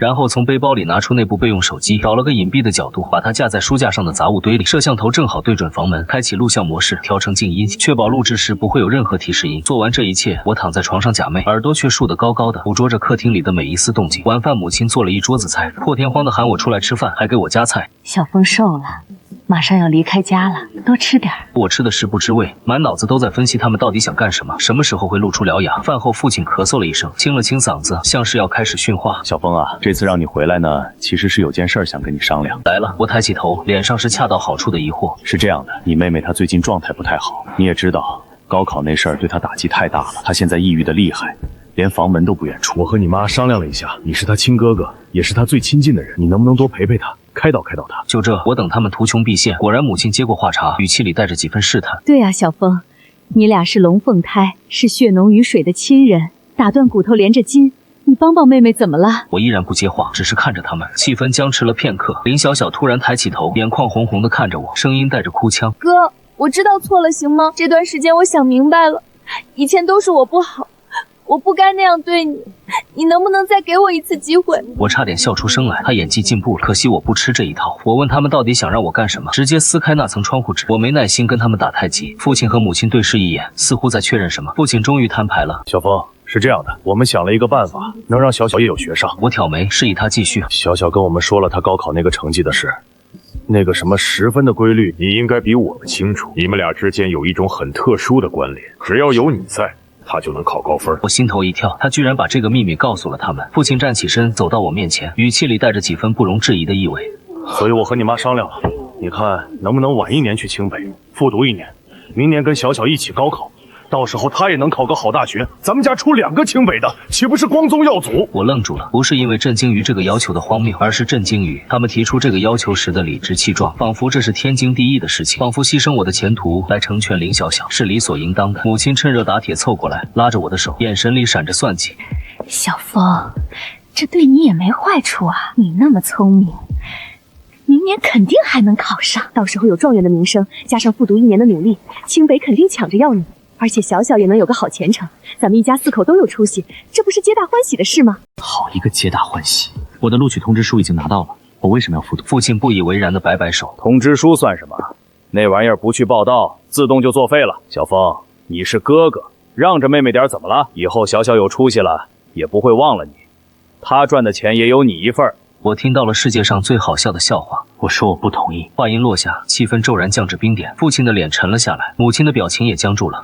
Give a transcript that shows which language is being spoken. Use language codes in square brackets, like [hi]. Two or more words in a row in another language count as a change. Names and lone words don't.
[zh] 然後從背包裡拿出那部備用手機，找了個隱蔽的角度，把它架在書架上的雜物堆裡。攝像頭正好對準房門，開啟錄像模式，調成靜音，確保錄制時不會有任何提示音。做完這一切，我躺在床上假寐，耳朵卻豎得高高的，捕捉着客廳裡的每一絲動靜。晚飯母親做了一桌子菜，破天荒的喊我出來吃飯，還給我夾菜。小峰瘦了，馬上要離開家了，多吃點。我吃的食不知味，滿腦子都在分析他們到底想幹什麼，什麼時候會露出獠牙。飯後父親咳嗽了一聲，清了清嗓子，像是要開始訓話。小峰啊，這次讓你回來呢，其實是有件事想跟你商量。來了，我抬起頭，臉上是恰到好處的疑惑。是這樣的，你妹妹她最近狀態不太好，你也知道，高考那事兒對她打擊太大了，她現在抑鬱的厲害，連房門都不願出。我和你媽商量了一下，你是她親哥哥，也是她最親近的人，你能不能多陪陪她，開導她？就這，我等他們圖窮匕見，果然母親接過話茬，語氣裡帶着幾分試探。對啊，小峰，你倆是龍鳳胎，是血濃於水的親人，打斷骨頭連着筋，你幫幫妹妹怎麼了？我依然不接話，只是看着他們，氣氛僵持了片刻。林小小突然抬起頭，眼眶紅紅的看着我，聲音帶着哭腔： 哥，我知道錯了，行嗎？這段時間我想明白了，以前都是我不好，我不該那樣對你，你能不能再給我一次機會？我差點笑出聲來，他演技進步了，可惜我不吃這一套。我問他們到底想讓我幹什麼，直接撕開那層窗戶紙。我沒耐心跟他們打太極。父親和母親對視一眼，似乎在確認什麼。父親終於攤牌了： 小峰， 是这樣的，我們想了一個辦法，能讓小小也有學上。我挑眉，示意他繼續。小小跟我們說了他高考那個成績的事，那個什麼10分的規律，你應該比我們清楚。你們倆之間有一種很特殊的關聯，只要有你在，他就能考高分。我心頭一跳，他居然把這個秘密告訴了他們。父親站起身，走到我面前，語氣裡帶着幾分不容置疑的意味。所以我和你媽商量了，你看能不能晚1年去清北復讀1年，明年跟小小一起高考，到時候他也能考個好大學，咱們家出2個清北的，豈不是光宗耀祖？我愣住了，不是因為震驚於這個要求的荒謬，而是震驚於他們提出這個要求時的理直氣壯，仿佛這是天經地義的事情，仿佛犧牲我的前途來成全林小小是理所應當的。母親趁熱打鐵湊過來，拉着我的手，眼神裡閃着算計。小風，這對你也沒壞處啊，你那麼聰明，明年肯定還能考上，到時候有狀元的名聲，加上復讀1年的努力，清北肯定搶着要你，而且小小也能有個好前程，咱們一家4口都有出息，這不是皆大歡喜的事嗎？好一個皆大歡喜！我的錄取通知書已經拿到了，我為什麼要復讀？父親不以為然的摆擺手。通知書算什麼？那玩意兒不去報到，自動就作廢了。小風，你是哥哥，讓着妹妹點怎麼了？以後小小有出息了，也不會忘了你，他賺的錢也有你一份。我聽到了世界上最好笑的笑話，我說我不同意。話音落下，氣氛骤然降至冰點，父親的臉沉了下來，母親的表情也僵住了。